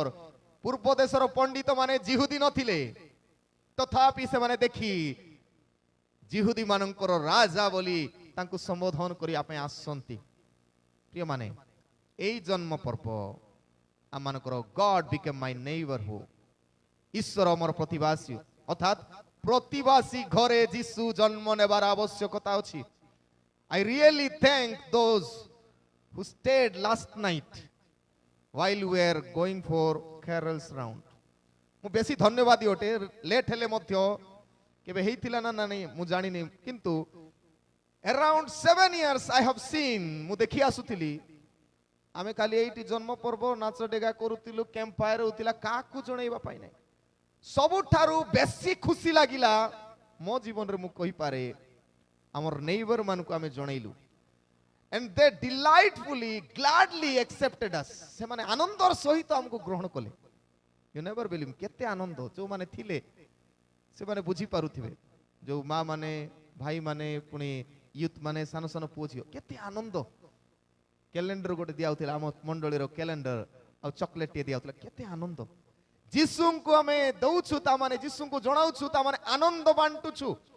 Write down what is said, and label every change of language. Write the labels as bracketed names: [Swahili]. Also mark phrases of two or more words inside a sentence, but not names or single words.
[Odia] ପୂର୍ବ ଦେଶର ପଣ୍ଡିତ ମାନେ ଜିହୁଦୀ ନଥିଲେ, ତଥାପି ସେମାନେ ଦେଖି ଜିହୁଦୀ ମାନଙ୍କର ରାଜା ବୋଲି ତାଙ୍କୁ ସମ୍ବୋଧନ କରିବା ପାଇଁ ଆସନ୍ତି। ପ୍ରିୟ ମାନେ, ଏଇ ଜନ୍ମ ପର୍ବ ଆମମାନଙ୍କର [English] God became my neighborhood. [Odia] ଈଶ୍ୱର ଆମର ପ୍ରତିବାସୀ, ଅର୍ଥାତ୍ ପ୍ରତିବାସୀ ଘରେ ଯୀଶୁ ଜନ୍ମ ନେବାର ଆବଶ୍ୟକତା ଅଛି। [English] I really thank those who stayed last night while we were going for carols round. [Odia] ମୁଁ ବେଶୀ ଧନ୍ୟବାଦୀ ଅଟେ। ଲେଟ୍ ହେଲେ ମଧ୍ୟ କେବେ ହେଇଥିଲା ନା ନାହିଁ ମୁଁ ଜାଣିନି, କିନ୍ତୁ [English] around 7 years I have seen, [Odia] ମୁଁ ଦେଖି ଆସୁଥିଲି, ଆମେ ଖାଲି ଏଇଠି ଜନ୍ମ ପର୍ବ ନାଚ ଡେଗା କରୁଥିଲୁ, [English] camp fire [Odia] ହଉଥିଲା, କାହାକୁ ଜଣେଇବା ପାଇଁ ନାହିଁ। ସବୁଠାରୁ ବେଶୀ ଖୁସି ଲାଗିଲା ମୋ ଜୀବନରେ, ମୁଁ କହିପାରେ, ଆମର ନେଇବର ମାନଙ୍କୁ ଆମେ ଜଣେଇଲୁ। [English] and they delightfully gladly accepted us. [Odia] ସେମାନେ ଆନନ୍ଦର ସହିତ ଆମକୁ ଗ୍ରହଣ କଲେ। [English] you never believe [Odia] କେତେ ଆନନ୍ଦ। ଯେଉଁମାନେ ଥିଲେ ସେମାନେ ବୁଝି ପାରୁଥିବେ, ଯେଉଁ ମା ମାନେ, ଭାଇ ମାନେ, ପୁଣି ୟୁଥ୍ ମାନେ, ସାନ ସାନ ପୁଅ ଝିଅ, କେତେ ଆନନ୍ଦ। କ୍ୟାଲେଣ୍ଡର ଗୋଟେ ଦିଆଉଥିଲା, ଆମ ମଣ୍ଡଳୀର କ୍ୟାଲେଣ୍ଡର, ଆଉ ଚକୋଲେଟ ଟିଏ ଦିଆଉଥିଲା, କେତେ ଆନନ୍ଦ। ଯୀଶୁଙ୍କୁ ଆମେ ଦଉଛୁ, ତାମାନେ ଯୀଶୁଙ୍କୁ ଜଣାଉଛୁ, ତାମାନେ ଆନନ୍ଦ ବାଣ୍ଟୁଛୁ।